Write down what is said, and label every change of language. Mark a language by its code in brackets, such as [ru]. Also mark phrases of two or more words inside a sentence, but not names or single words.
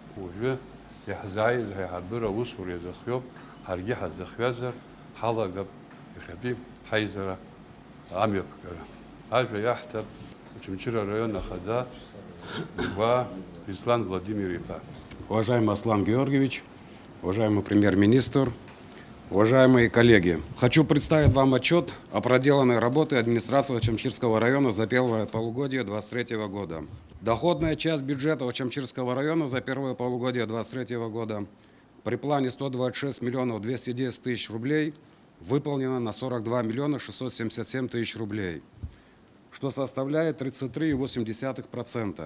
[ab] Уажәы иаҳзааиз ҳаиҳабыра аусура иазыхиоуп, ҳаргьы ҳазыхҩазар ҳалагап иахьатәи ҳаизара амҩаԥгара. Ажәа иаҳҭап Очамчыра район Ахада Ислам Владимир Ипа. [ru] Уважаемый Аслан Георгиевич, уважаемый премьер-министр, уважаемые коллеги, хочу представить вам отчет о проделанной работе администрации Очамчирского района за первое полугодие 2023 года. Доходная часть бюджета Очамчирского района за первое полугодие 2023 года при плане 126 миллионов 210 тысяч рублей выполнена на 42 миллиона 677 тысяч рублей, что составляет 33,8%.